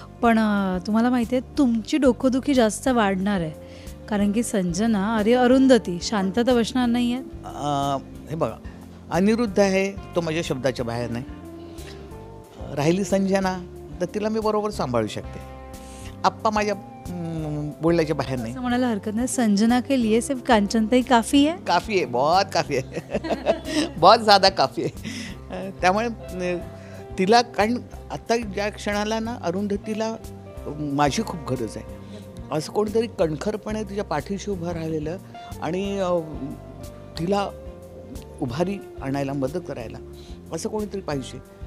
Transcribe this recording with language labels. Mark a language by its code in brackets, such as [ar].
[mr] पण तुम्हाला माहिती आहे तुमची डोकोदुखी जास्त वाढणार आहे. कारण की संजना अरुंधती शांतता बसणार नाही आहे. हे बघा, अनिरुद्ध आहे तो माझ्या शब्दाच्या बाहेर नाही. राहिली संजना तर तिला मी बरोबर सांभाळू शकते. आप्पा माझ्या बोलण्याच्या बाहेर नाही. म्हणायला हरकत नाही, [hi] संजना के लिए सिर्फ कांचनताई काफी है. काफी है, बहुत काफी है. बहुत ज़्यादा काफी आहे. [mr] त्यामुळे तिला, कारण आता ज्या क्षणाला ना अरुंधतीला माझी खूप गरज आहे. असं कोणीतरी कणखरपणे तिच्या पाठीशी उभं राहिलेलं आणि तिला उभारी आणायला, मदत करायला असं कोणीतरी पाहिजे.